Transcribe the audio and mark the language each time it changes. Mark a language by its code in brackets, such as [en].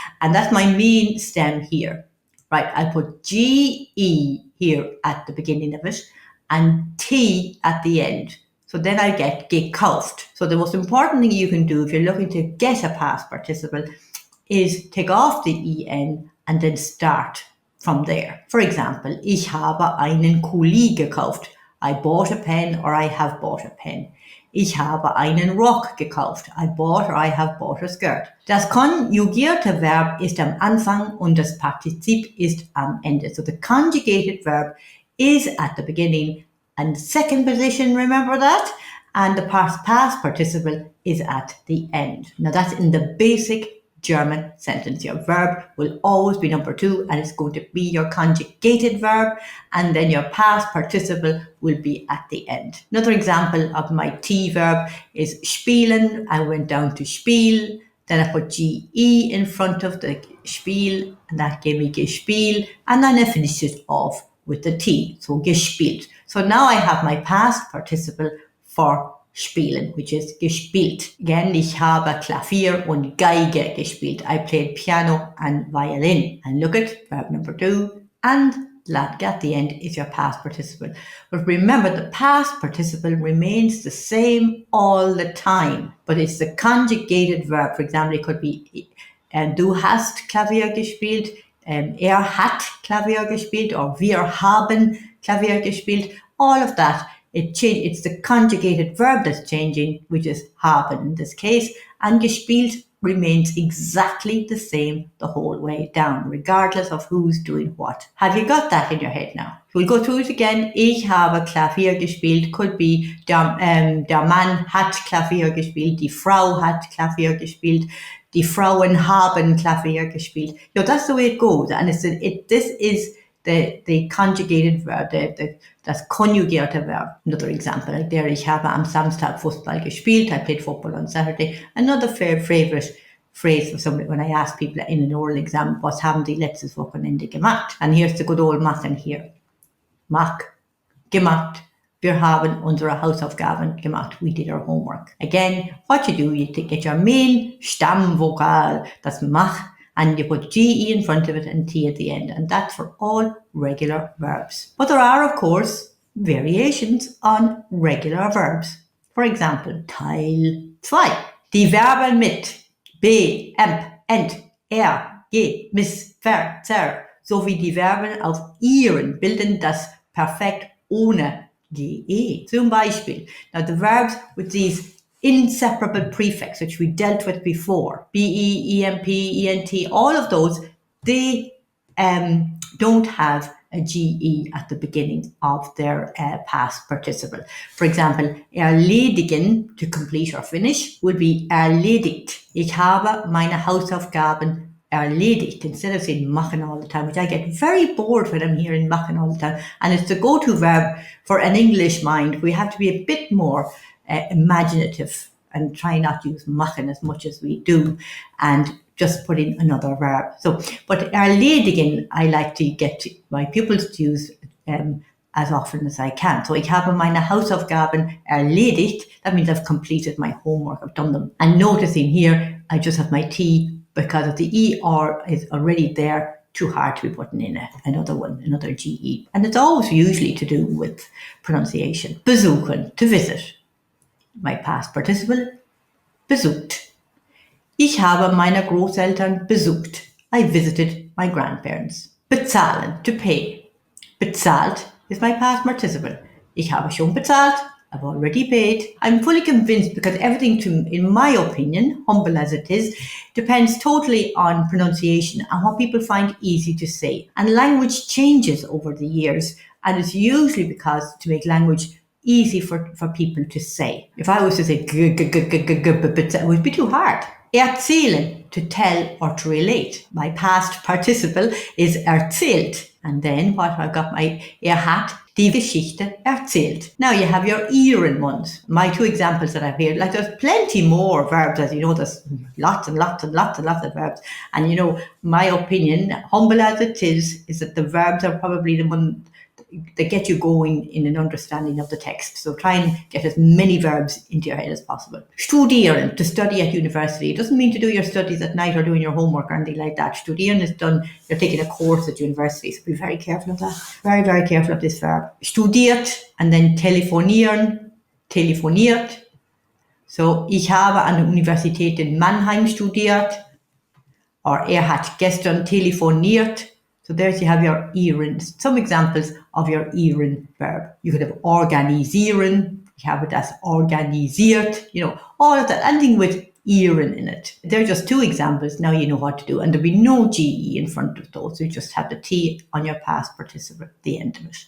[en] And that's my main stem here, right? I put ge here at the beginning of it and t at the end. So then I get gekauft. So the most important thing you can do if you're looking to get a past participle is take off the en and then start from there. [de] For example, ich habe einen Kuli gekauft. [en] I bought a pen or I have bought a pen. [de] Ich habe einen Rock gekauft. [en] I bought or I have bought a skirt. [de] Das konjugierte Verb ist am Anfang und das Partizip ist am Ende. [en] So the conjugated verb is at the beginning and second position, remember that? And the past participle is at the end. Now that's in the basic German sentence. Your verb will always be number 2 and it's going to be your conjugated verb, and then your past participle will be at the end. Another example of my t-verb is spielen. I went down to spiel, then I put ge in front of the spiel and that gave me gespielt, and then I finished it off with the t, so gespielt. So now I have my past participle for spielen, which is gespielt. [de] Again, ich habe Klavier und Geige gespielt. [en] I played piano and violin. And look at verb number 2, and at the end is your past participle. But remember, the past participle remains the same all the time, but it's the conjugated verb. For example, it could be [de] du hast Klavier gespielt, hat Klavier gespielt, or wir haben Klavier gespielt. [en] All of that, it's the conjugated verb that's changing, which is haben in this case, and gespielt remains exactly the same the whole way down, regardless of who's doing what. Have you got that in your head now? We'll go through it again. [de] Ich habe Klavier gespielt [en] could be [de] der Mann hat Klavier gespielt, die Frau hat Klavier gespielt, die Frauen haben Klavier gespielt. [en] You know, that's the way it goes, and this is the conjugated verb, [de] das konjugierte Verb. [en] Another example, like there, [de] ich habe am Samstag Fußball gespielt. [en] I played football on Saturday. Another favorite phrase for somebody when I ask people in an oral exam, [de] was haben die letztes Wochenende gemacht? [en] And here's the good old machen here. [de] Gemacht. Wir haben unsere Hausaufgaben gemacht. [en] We did our homework. Again, what you do, you get your main Stammvokal, das mach, and you put ge in front of it and t at the end. And that's for all regular verbs. But there are, of course, variations on regular verbs. For example, Teil 2. [de] Die Verben mit be, emp, ent, ge, miss, ver, zer, sowie die Verben auf ihren bilden das Perfekt ohne ge. Zum Beispiel, [en] now the verbs with these inseparable prefix, which we dealt with before, be, emp, ent, all of those, they don't have a GE at the beginning of their past participle. For example, erledigen, to complete or finish, would be erledigt. [de] Ich habe meine Hausaufgaben erledigt, [en] instead of saying machen all the time, which I get very bored when I'm hearing machen all the time. And it's the go-to verb for an English mind. We have to be a bit more imaginative and try not to use machen as much as we do, and just put in another verb. So, but erledigen, I like to get my pupils to use as often as I can. [de] So, ich habe meine Hausaufgaben erledigt. [en] That means I've completed my homework, I've done them. And noticing here, I just have my T because of the ER is already there, too hard to be putting in another one, another GE. And it's always usually to do with pronunciation. Besuchen, to visit. My past participle, besucht. [de] Ich habe meine Großeltern besucht. [en] I visited my grandparents. Bezahlen, to pay. Bezahlt is my past participle. [de] Ich habe schon bezahlt. [en] I've already paid. I'm fully convinced because everything, in my opinion, humble as it is, depends totally on pronunciation and what people find easy to say. And language changes over the years, and it's usually because to make language easy for people to say. If I was to say it would be too hard. Erzählen, to tell or to relate. My past participle is erzählt. And then what I've got, [de] hat die Geschichte erzählt. [en] Now you have your ieren ones. My two examples that I've here, like there's plenty more verbs, as you know, there's lots and lots and lots and lots of verbs. And you know, my opinion, humble as it is that the verbs are probably the one that get you going in an understanding of the text. So try and get as many verbs into your head as possible. Studieren, to study at university. It doesn't mean to do your studies at night or doing your homework or anything like that. Studieren is done, you're taking a course at university. So be very careful of that. Very, very careful of this verb. Studiert, and then telefonieren, telefoniert. [de] So, ich habe an der Universität in Mannheim studiert. Or hat gestern telefoniert. [en] So there you have your ieren, some examples of your ieren verb. You could have organisieren, you have it as organisiert, you know, all of that, anything with ieren in it. They're just two examples, now you know what to do. And there'll be no GE in front of those, you just have the T on your past participle at the end of it.